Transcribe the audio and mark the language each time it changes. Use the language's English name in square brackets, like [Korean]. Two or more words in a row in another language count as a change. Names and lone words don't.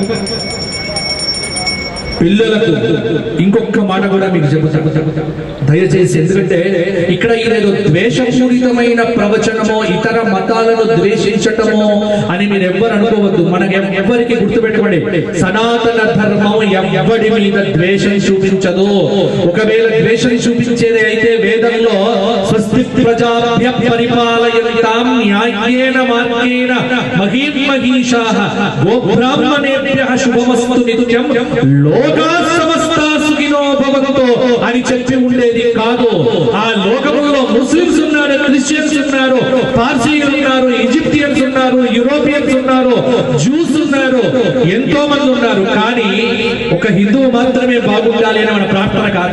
[Telugu] పిల్లలకు ఇంకొక మాట కూడా మీకు చెబుతాను దయచేసి, ఎందుకంటే ఇక్కడ ఇదేదో ద్వేషపూరితమైన ప్రవచనమో ఇతర మతాలను ద్వేషించటమో అని మీరు ఎవ్వరు అనుకోవద్దు. మనకి ఎవరికి గుర్తుపెట్టుకోండి, సనాతన ధర్మం ఎవరి మీద ద్వేషం చూపించదు. ఒకవేళ ద్వేషం చూపించేది అయితే వేదంలో [Sanskrit] స్వస్తి ప్రజాభ్య పరిపాలయంతాం న్యాయేన మార్గేణ మహీం మహీషాః గోబ్రాహ్మణేభ్యః శుభమస్తు నిత్యం లోకా సమస్తా సుఖినో భవంతు [Telugu] అని చెప్పి ఉండేది కాదు. ఆ లోకములో ముస్లిమ్స్ ఉన్నారు, క్రిస్టియన్స్ ఉన్నారు, పార్సీలు ఉన్నారు, ఈజిప్టియన్స్ ఉన్నారు, యూరోపియన్స్ ఉన్నారు, జూస్ ఉన్నారు, ఎంతో మంది ఉన్నారు. కానీ ఒక హిందువు మాత్రమే బాగుండాలి అని మన ప్రార్థన కాదు.